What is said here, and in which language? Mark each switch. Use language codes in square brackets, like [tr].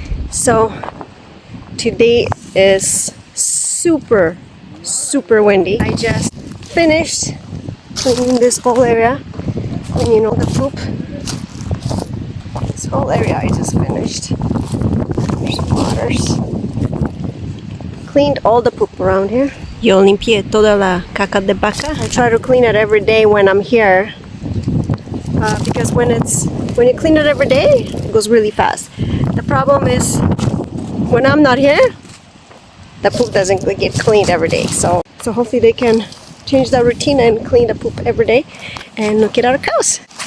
[en] So, today is super windy. I just finished cleaning this whole area. And you know the poop. This whole area I just finished. There's waters. Cleaned all the poop around here. [es] Yo limpié toda la caca de vaca. [en] I try to clean it every day when I'm here. Because when you clean it every day, it goes really fast. The problem is when I'm not here, the poop doesn't get cleaned every day. So hopefully they can change that routine and clean the poop every day and get our cows.